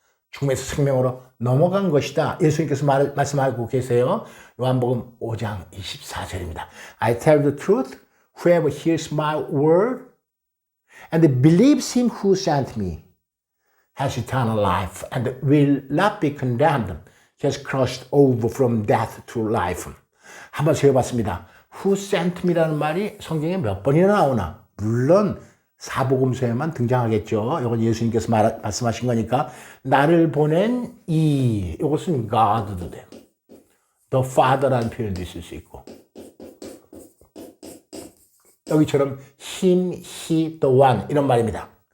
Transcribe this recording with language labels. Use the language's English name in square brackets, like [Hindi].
[Korean] 죽음에서 생명으로 넘어간 것이다. 예수님께서 말씀하고 계세요. 요한복음 5장 24절입니다. [English] I tell the truth, whoever hears my word and believes him who sent me has eternal life and will not be condemned. He has crossed over from death to life. [Korean] 한번 세어봤습니다. [English] Who sent me [Korean] 라는 말이 성경에 몇 번이나 나오나? 물론 사복음서에만 등장하겠죠. 이건 예수님께서 말씀하신 거니까 나를 보낸 이 이것은 God도 돼요. The Father라는 표현도 있을 수 있고 여기처럼 him, he, the one 이런 말입니다.